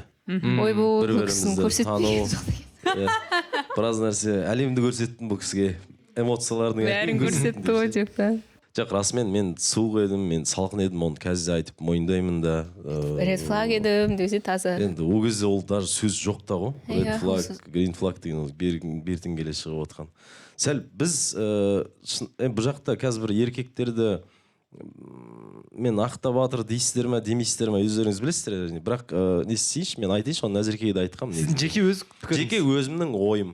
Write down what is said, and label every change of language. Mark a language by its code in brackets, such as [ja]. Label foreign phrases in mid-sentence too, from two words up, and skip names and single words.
[kk] Ой бұл кісіні көрсетпеген. Біраз нәрсе әлемді көрсеттім бұл кісіге. Эмоциялардың бәрін көрсетті ғой деп та. Жоқ, расымен мен суық едім, мен салқын едім, оны қазір айтып мойындаймын да. [en] Red flag [kk] едім десе таза. Енді ол кезде ол даже сөз жоқ та ғой. [en] Red flag, green flag [kk] деген ол бертін келе шығып отқан. Сәл біз бұл жақта қазір бір еркектерді мен ақтап батыр дейсіздер ме, демейсіздер ме, өздеріңіз білесіздер. Бірақ не істейінші, мен айтайыншы, оны Назеркеге де айтқам. Жеке өзімнің ойым.